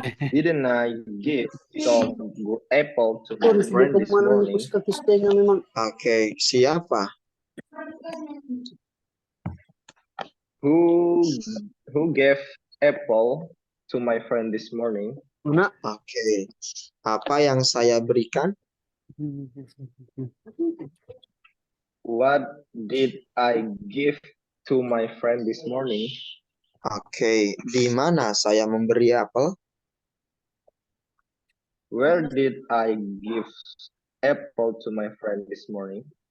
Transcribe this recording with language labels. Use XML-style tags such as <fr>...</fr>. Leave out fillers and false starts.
<en>Didn't I give some apple to my friend this morning?</en> <id>Oke, siapa?</id> <en>Who gave apple to my friend this morning?</en> <id>Oke, apa yang saya berikan?</id> <en>What did I give to my friend this morning?</en> <id>Oke, di mana saya memberi apel?</id> <en>Where did I give apple to my friend this morning?</en>